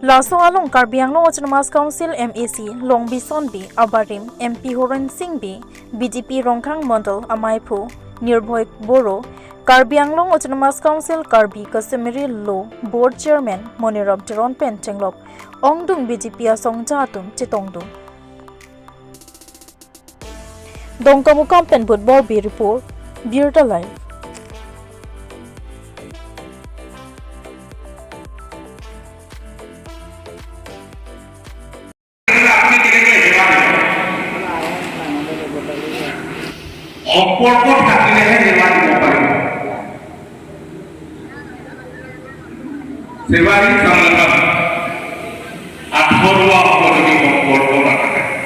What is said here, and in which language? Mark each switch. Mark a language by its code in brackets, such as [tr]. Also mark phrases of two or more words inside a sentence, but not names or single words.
[mjw] Laso along Karbi Anglong Autonomous Council MAC Long Bison B Abarim MP Horan Singh B BJP Rongkhang Mondal Amaipu Nirbhoy Boro Karbi Anglong Autonomous Council Karbi Customary Law Board Chairman Monirab Jeron Pentenglop Ongdung BJP Asong Jatum Chitongdung Dongkamukam Penbut Borbi Report Birda Live [as] সম্পর্ক থাকিলেহে সেৱা দিব পাৰিব সেৱাৰী সংগঠন আত্মৰুৱা উপযোগী সম্পৰ্ক নাথাকে